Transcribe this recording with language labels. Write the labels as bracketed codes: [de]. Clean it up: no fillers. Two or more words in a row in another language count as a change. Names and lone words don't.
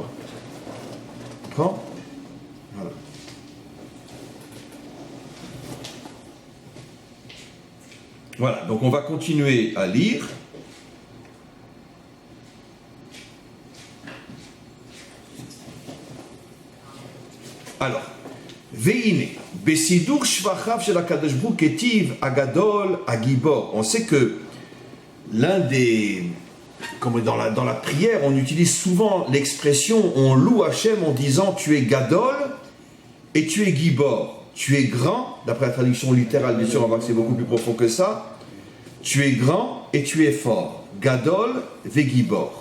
[fr] Comprends? Voilà. Voilà, donc on va continuer à lire. Alors, [he] והנה, בסידור שבחיו של הקדוש ברוך הוא כתיב הגדול הגבור. [fr] On sait que l'un des... Comme dans la prière, on utilise souvent l'expression, on loue Hachem en disant tu es Gadol et tu es Gibor. Tu es grand, d'après la traduction littérale, bien sûr, on voit que c'est beaucoup plus profond que ça. Tu es grand et tu es fort. [he] גדול וגבור.